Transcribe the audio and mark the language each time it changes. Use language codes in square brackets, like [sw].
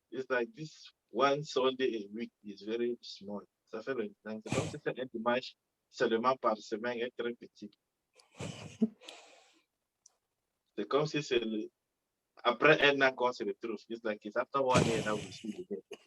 [en] It's like this one Sunday a week is very small. [fr] Ça fait le temps. C'est comme si c'était un dimanche seulement par semaine est très petit. C'est comme si c'est après un an qu'on se retrouve. [en] It's like it's after 1 year that we see again.